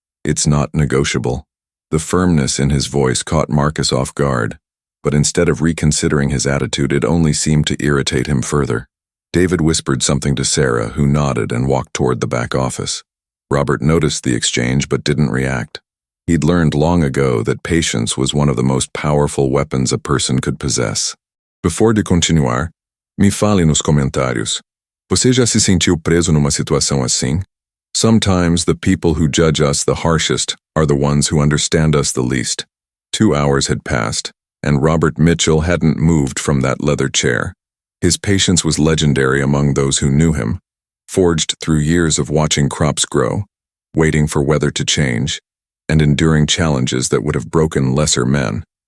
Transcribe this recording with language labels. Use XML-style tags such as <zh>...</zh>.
<en>"It's not negotiable." The firmness in his voice caught Marcus off guard, but instead of reconsidering his attitude, it only seemed to irritate him further. David whispered something to Sarah, who nodded and walked toward the back office. Robert noticed the exchange but didn't react. He'd learned long ago that patience was one of the most powerful weapons a person could possess.</en> <pt>"Before de continuar, me fale nos comentários. Você já se sentiu preso numa situação assim?</pt> <en>Sometimes the people who judge us the harshest are the ones who understand us the least." 2 hours had passed, and Robert Mitchell hadn't moved from that leather chair. His patience was legendary among those who knew him, forged through years of watching crops grow, waiting for weather to change, and enduring challenges that would have broken lesser men.</en>